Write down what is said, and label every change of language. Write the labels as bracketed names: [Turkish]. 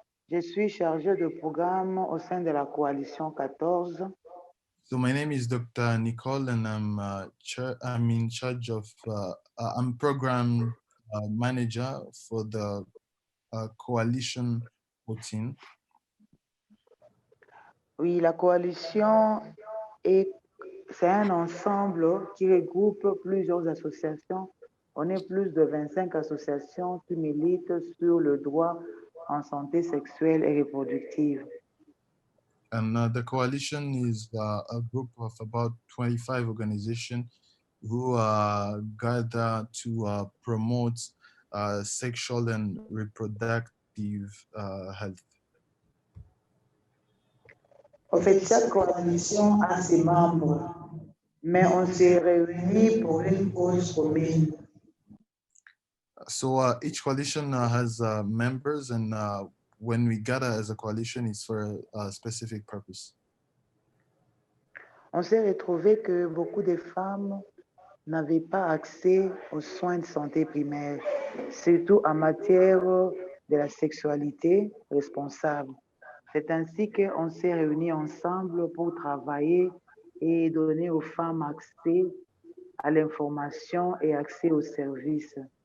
[French] Je suis chargée de programme au sein de la coalition 14. [English] So my name is Dr. Nicole, and I'm in charge of. I'm program manager for the coalition 14. [French] Oui, la coalition c'est un ensemble qui regroupe plusieurs associations. On est plus de 25 associations qui militent sur le droit en santé sexuelle et reproductive. [English] And the coalition is a group of about 25 organizations who gather to promote sexual and reproductive health. [French] En fait, chaque coalition a ses membres, mais on s'est réunis pour une cause commune. [English] So each coalition has members, and when we gather as a coalition, it's for a specific purpose. [French] On s'est retrouvé que beaucoup de femmes n'avaient pas accès aux soins de santé primaires, surtout en matière de la sexualité responsable. C'est ainsi qu'on s'est réunis ensemble pour travailler et donner aux femmes accès à l'information et accès aux services.